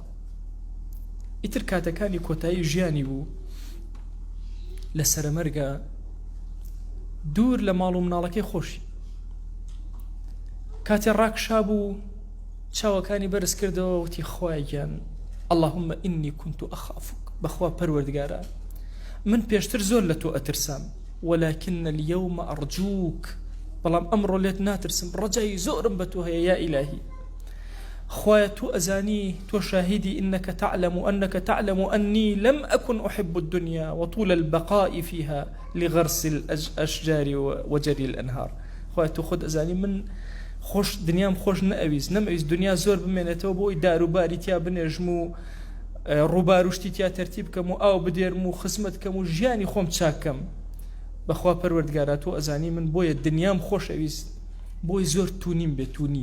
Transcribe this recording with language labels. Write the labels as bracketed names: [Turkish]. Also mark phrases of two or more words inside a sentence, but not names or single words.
[Central Kurdish] ئیتر کاتەکانی کۆتایی ژیانی بوو، لە سەرمەرگە دوور لە ماڵ و مناڵەکەی خۆشی. کاتێ ڕاکشا بوو، چاوەکانی بەرز کردەوە، وتی: خوایگیان، [Arabic] اللهم ئینی كنت أخافك، [Central Kurdish] بەخوا پەروەردگارە، من پێشتر زۆر لە تۆ ئەترسام، [Arabic] ولكن اليوم أرجوك، [Central Kurdish] بەڵام ئەمڕۆ لێت ناترسم، ڕەجای زۆرم بە تۆ هەیە [Arabic] یا ئیلاهی. [Central Kurdish] خوایە تۆ ئەزانی، تۆ شاهدی، [Arabic] إنك تعلم أني لم أكن أحب الدنيا وطول البقاء فيها لغرس الأشجار وجري الأنهار. [Central Kurdish] خوایە تۆ خۆت ئەزانی من خۆش دنیام خۆش نەمەویست دنیا زۆر بمێنێتەوە بۆی داروباری تیا بنێژم و ڕووباروشتی تیا تەرتیب بکەم و ئاو بدێرم و خزمەت کەم و ژیانی خۆم چاکەم. بەخوا پەروەردگارە تۆ ئەزانی من بۆیە دنیام خۆش ئەویست، بۆی زۆر تونیم بێ تونی.